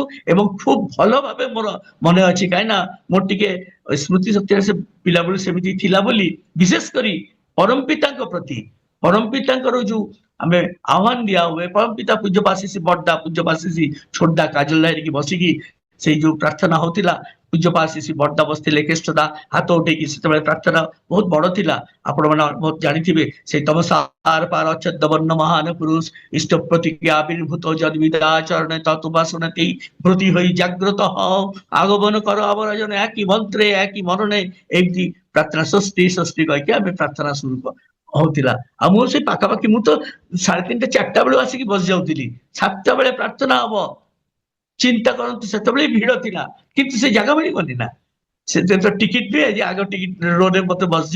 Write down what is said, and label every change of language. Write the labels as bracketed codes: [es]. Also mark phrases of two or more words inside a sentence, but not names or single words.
[or] ଏବଂ ଖୁବ ଭଲ ଭାବେ ମୋର ମନେ ଅଛି, କାହିଁକି ନା ମୋର ଟିକେ ସ୍ମୃତି ଶକ୍ତିରେ ସେ ପିଲାବେଳୁ ସେମିତି ଥିଲା ବୋଲି, ବିଶେଷ କରି ପରମ ପିତାଙ୍କ ପ୍ରତି, ପରମ ପିତାଙ୍କର ଯୋଉ ଆମେ ଆହ୍ୱାନ ଦିଆ ହୁଏ, ପରମ ପିତା ପୂଜ୍ୟପାଦ ଶ୍ରୀ ବଡଦା, ପୂଜ୍ୟପାଦ ଶ୍ରୀ ଛୋଟଦା କାଜଲ ଧରିକି ବସିକି ସେଇ ଯୋଉ ପ୍ରାର୍ଥନା ହଉଥିଲା, ପୂଜ୍ୟପାଦ ଶ୍ରୀ ବଡଦା ବସିଥିଲେ, କେଷ୍ଟଦା ହାତ ଉଠେଇକି, ସେତେବେଳେ ପ୍ରାର୍ଥନା ବହୁତ ବଡ ଥିଲା। ଆପଣ ମାନେ ବହୁତ ଜାଣିଥିବେ, ସେଇ ତମ ସାର ପାର ଅଚ୍ଛେଦ ବର୍ଣ୍ଣ ମହାନ ପୁରୁଷ ଇଷ୍ଟ ପ୍ରତିଜ୍ଞା [bn] আবির্ভূত জন্মিতা চরণে তত্ত্বাসনতি ব্রতী হই জাগ্রত হও, আগমন কর আমার জন একই মন্ত্রে একই মরণে। [or] ଏମିତି ପ୍ରାର୍ଥନା ସ୍ୱସ୍ତି ସ୍ୱସ୍ତି କହିକି ଆମେ ପ୍ରାର୍ଥନା শুরু ହଉଥିଲା। ଆଉ ମୁଁ ସେଇ ପାଖାପାଖି, ମୁଁ ତ 3:30-4ଟା ବେଳୁ ଆସିକି ବସି ଯାଉଥିଲି। 7ଟା ବେଳେ ପ୍ରାର୍ଥନା ହବ, ଚିନ୍ତା କରନ୍ତୁ ସେତେବେଳେ ଭିଡ ଥିଲା, କିନ୍ତୁ ସେ ଜାଗା ମିଳିବନି ନା। ସେଥିରେ ତ ଟିକେଟ ନିଏ, ଯେ ଆଗ ଟିକେଟ ରୋରେ ମତେ ବସିଯିବ।